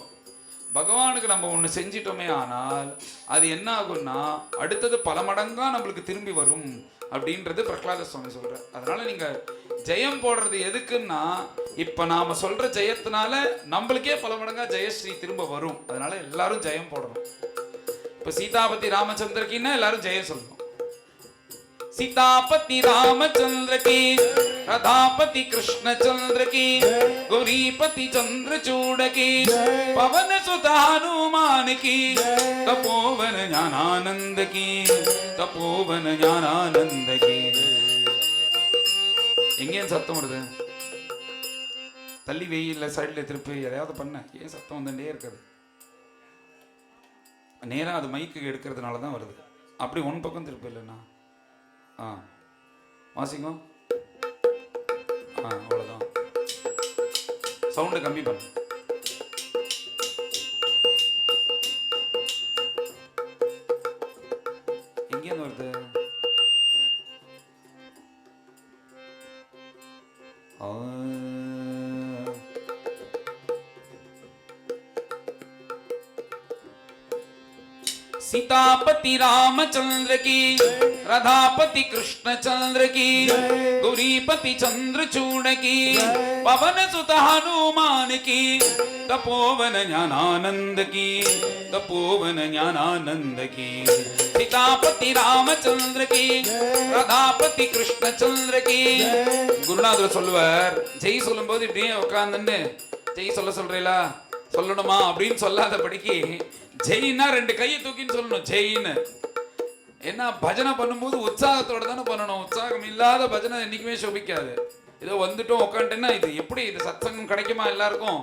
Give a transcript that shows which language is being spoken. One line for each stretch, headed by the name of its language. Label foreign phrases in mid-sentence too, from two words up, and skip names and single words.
Tamil: பகவானுக்கு நம்ம ஒண்ணு செஞ்சிட்டோமே ஆனால் அது என்ன ஆகும்னா, அடுத்தது பல மடங்கா நம்மளுக்கு திரும்பி வரும் அப்படின்றது பிரகலாத சுவாமி சொல்ற. அதனால நீங்க ஜெயம் போடுறது எதுக்குன்னா, இப்ப நாம சொல்ற ஜெயத்தினால நம்மளுக்கே பல மடங்கா ஜெயஸ்ரீ திரும்ப வரும். அதனால எல்லாரும் ஜெயம் போடணும். இப்ப சீதாபதி ராமச்சந்திரக்கின்னா எல்லாரும் ஜெயம் சொல்லணும்.
Hindi: सीतापति रामचंद्र की, राधापति कृष्णचंद्र की, गौरीपति चंद्रचूड़ की, पवन सुत हनुमान की, तपोवन ज्ञानानंद की, तपोवन ज्ञानानंद की.
Tamil: எங்கேயும் சத்தம் வருது? தள்ளி வெயில்ல சைட்ல திருப்பி எதையாவது பண்ண, ஏன் சத்தம் வந்துட்டே இருக்குது? நேரா அது மைக்கு எடுக்கிறதுனால தான் வருது. அப்படி ஒன் பக்கம் திருப்பி இல்லைன்னா வாசிங்க. அவ்வளோதான். சவுண்டு கம்மி பண்ணு. எங்கேருந்து வருது?
Hindi: सीतापति रामचंद्र की, राधापति कृष्णचंद्र की, गौरीपति चंद्रचूड़ की, पवन सुत हनुमान की, तपोवन ज्ञानानंद की, तपोवन ज्ञानानंद की. सीतापति रामचंद्र की, राधापति कृष्णचंद्र की.
Tamil: குருநாதர் சொல்லுவார், ஜெய் சொல்லும்போது இப்படியே உட்கார்ந்துன்னு ஜெய் சொல்றீங்களா, சொல்லணுமா அப்படின்னு சொல்லாதபடிக்கு ஜெயின்னா 2 கையை தூக்கின்னு சொல்லணும். ஜெயின்னு என்ன, பஜனை பண்ணும்போது உற்சாகத்தோட தானே பண்ணணும். உற்சாகம் இல்லாத பஜனை என்னைக்குமே சோபிக்காது. ஏதோ வந்துட்டோம் உட்காந்துட்டேன்னா இது எப்படி, இது சத்சங்கம் கிடைக்குமா எல்லாருக்கும்?